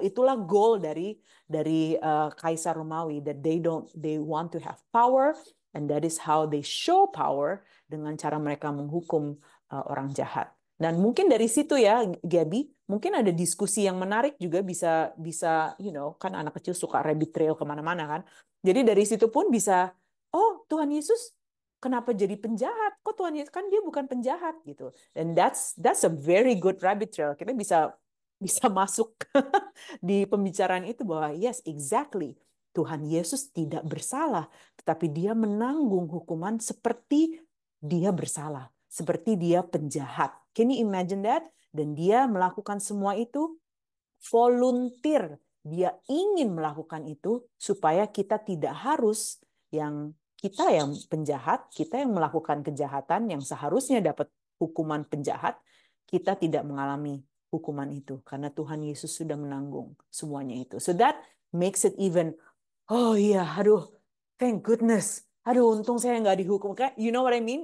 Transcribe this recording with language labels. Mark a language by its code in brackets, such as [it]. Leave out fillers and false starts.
[id] Itulah goal dari Kaisar Romawi [en] that they want to have power and that is how they show power [id] dengan cara mereka menghukum orang jahat. Dan mungkin dari situ ya, Gabi, mungkin ada diskusi yang menarik juga bisa bisa kan anak kecil suka rabbit trail kemana-mana kan. Jadi dari situ pun bisa, oh Tuhan Yesus kenapa jadi penjahat? Kok Tuhan Yesus kan dia bukan penjahat gitu. [en] And that's a very good rabbit trail. [id] Kita bisa bisa masuk di pembicaraan itu bahwa [en] yes exactly [id] Tuhan Yesus tidak bersalah, tetapi dia menanggung hukuman seperti dia bersalah, seperti dia penjahat. [en] Can you imagine that? [id] Dan dia melakukan semua itu volunteer. Dia ingin melakukan itu supaya kita tidak harus kita yang penjahat, kita yang melakukan kejahatan yang seharusnya dapat hukuman penjahat, kita tidak mengalami hukuman itu karena Tuhan Yesus sudah menanggung semuanya itu. [en] So that makes it even, [id] oh iya, aduh, [en] thank goodness. [id] Aduh, untung saya nggak dihukum. Kayak, [en] you know what I mean?